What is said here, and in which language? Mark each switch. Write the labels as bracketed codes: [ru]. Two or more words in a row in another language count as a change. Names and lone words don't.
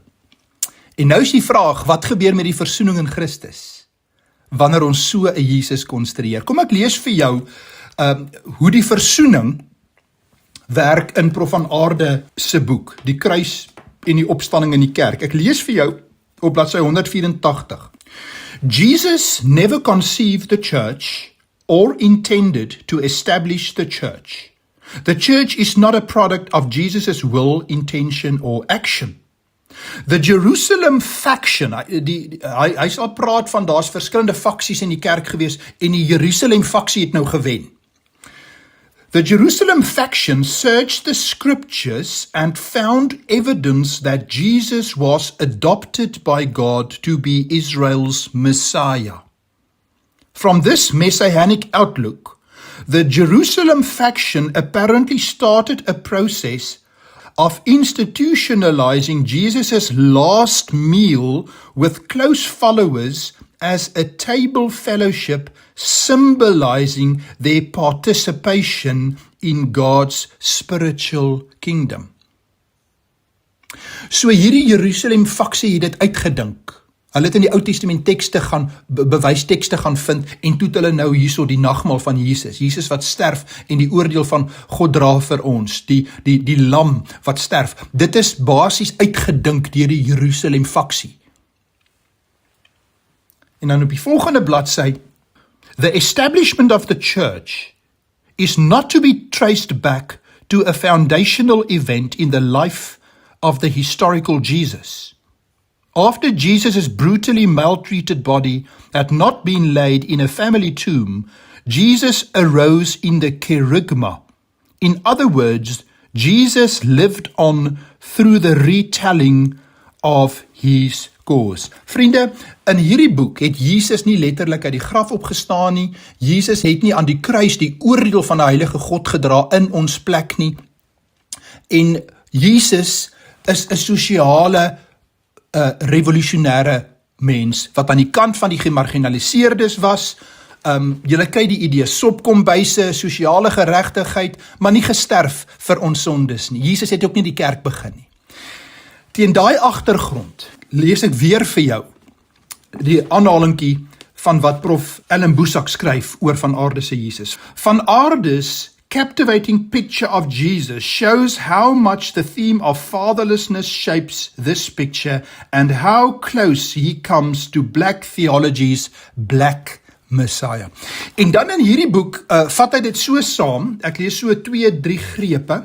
[af] En nou is die vraag, wat gebeur met die versoening in Christus, wanneer ons so 'n Jesus konstrueer? Kom ek lees vir jou hoe die versoening werk in Prof. van Aarde se boek, die kruis en die opstanding in die kerk. Ek lees vir jou op bladsy 184. [en] Jesus never conceived the church or intended to establish the church. The church is not a product of Jesus' will, intention or action. The Jerusalem faction, [af] hy sal praat van daar's verskillende faksies in die kerk gewees, en die Jerusalem faksie het nou gewen. [en] The Jerusalem faction searched the scriptures and found evidence that Jesus was adopted by God to be Israel's Messiah. From this messianic outlook, the Jerusalem faction apparently started a process of institutionalizing Jesus' last meal with close followers as a table fellowship, symbolizing their participation in God's spiritual kingdom. [af] So hierdie Jerusalem faksie het dit uitgedink. Hulle het in die Ou Testament tekste gaan, bewystekste gaan vind, en toe het hulle nou hierso die nagmaal van Jesus, Jesus wat sterf, en die oordeel van God dra vir ons, die lam wat sterf. Dit is basies uitgedink deur die Jerusalem faksie. En dan op die volgende bladsy, [en] the establishment of the church is not to be traced back to a foundational event in the life of the historical Jesus. After Jesus' brutally maltreated body had not been laid in a family tomb, Jesus arose in the kerygma. In other words, Jesus lived on through the retelling of his cause. [af] Vriende, in hierdie boek het Jesus nie letterlik uit die graf opgestaan nie. Jesus het nie aan die kruis die oordeel van die heilige God gedra in ons plek nie. En Jesus is 'n sosiale revolusionêre mens, wat aan die kant van die gemarginaliseerdes was. Julle kry die idee, sopkombuise, sosiale geregtigheid, maar nie gesterf vir ons sondes nie. Jesus het ook nie die kerk begin nie. Teen daai agtergrond lees ek weer vir jou die aanhalingkie van wat Prof. Ellen Boesak skryf oor Van Aarde se Jesus. [en] Van Aarde's captivating picture of Jesus shows how much the theme of fatherlessness shapes this picture and how close he comes to black theology's black Messiah. [af] En dan in hierdie boek vat hy dit so saam, ek lees so 2-3 grepe.